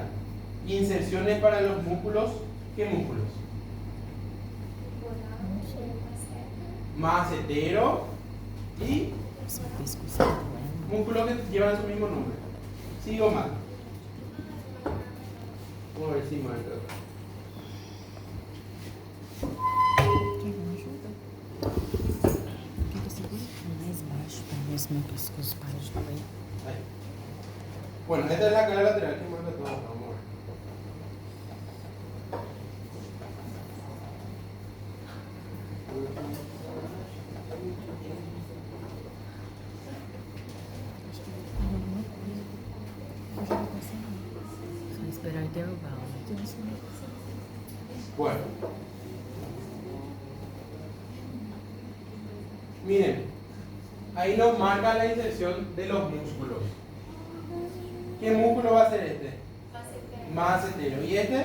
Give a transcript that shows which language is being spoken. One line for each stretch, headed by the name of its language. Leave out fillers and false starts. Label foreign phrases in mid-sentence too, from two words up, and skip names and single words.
Spanish: Inserciones para los músculos. ¿Qué músculos? Macetero y músculos que llevan su mismo nombre. Cigomático. Vamos a ver si marca.
Portuguese: Quem me ajuda? Quem tá segura? Mais baixo, para ver se meu pescoço para de doer.
Spanish: Ahí. Bueno, esta es la cara lateral que marca todo. Vamos a ver.
Portuguese: Eu já vou passar. Só esperar intervalo.
Spanish: Bueno. Miren, ahí nos marca la inserción de los músculos. ¿Qué músculo va a ser este? Macetero. ¿Y este?